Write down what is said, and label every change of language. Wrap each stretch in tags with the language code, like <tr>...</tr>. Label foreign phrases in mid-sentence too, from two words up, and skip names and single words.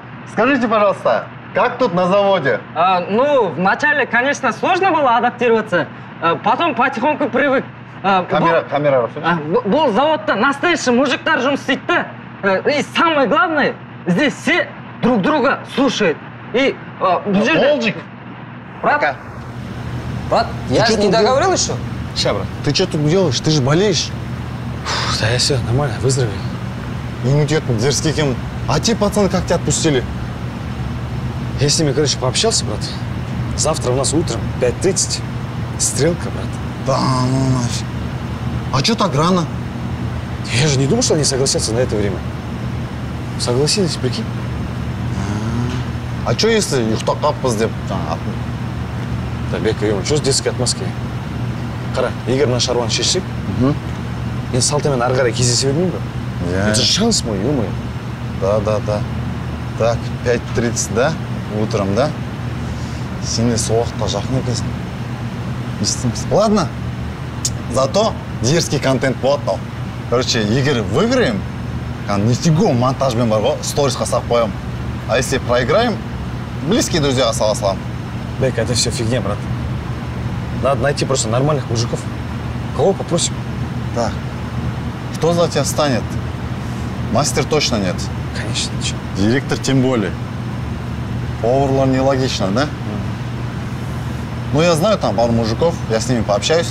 <ru>Скажите, пожалуйста, как тут на заводе? Ну, вначале, конечно, сложно было адаптироваться, потом потихоньку привык. Камера.</ru> <kk>Бұл заводта</kk> <ru>настоящий мужиктар</ru> <kk>жұмыс істейді да.</kk> <ru>И самое главное, здесь все друг друга слушают.</ru> <kk>И бұл жерде...</kk> <ru>Олджик! Брат, я же не договорил еще? Ща, брат, ты что тут делаешь? Ты же болеешь. Да я все, нормально, выздоровел. Иммунитет дерзкий кем. А те пацаны как тебя отпустили? Я с ними, короче, пообщался, брат. Завтра у нас утром 5:30. Стрелка, брат. Да ну нафиг. А что так рано? Я же не думал, что они согласятся на это время. Согласились, прикинь. А что если</ru> <kk>ұйықтап қалыппыз деп</kk> <ru>Да, Бека, что с детской отмазкой?</ru> <kk>Қара, егер мына шаруаны шешсек, мен салтамен ары қарай кездесе бермеймін ба?</kk> <ru>Это же шанс мой, ё-моё. Да. Так, 5:30, да? Утром, да?</ru> <kk>Сен де сол уақытқа жақын екенсің. Не істейміз? Ладно.</kk> <ru>Зато дерзкий контент</ru> <kk>болады мынау. Короче, егер выиграем, нифиговый монтажбен бар ғой, сторисқа салып қоямын.</kk> <ru>А если проиграем, близкие друзья</ru> <kk>сала саламын.</kk> <ru>Бека, это все фигня, брат. Надо найти просто нормальных мужиков. Кого попросим? Так, кто за тебя станет? Мастер точно нет. Конечно, ничего. Директор тем более. Поварлар нелогично, да? Ну, я знаю там пару мужиков, я с ними пообщаюсь.</ru>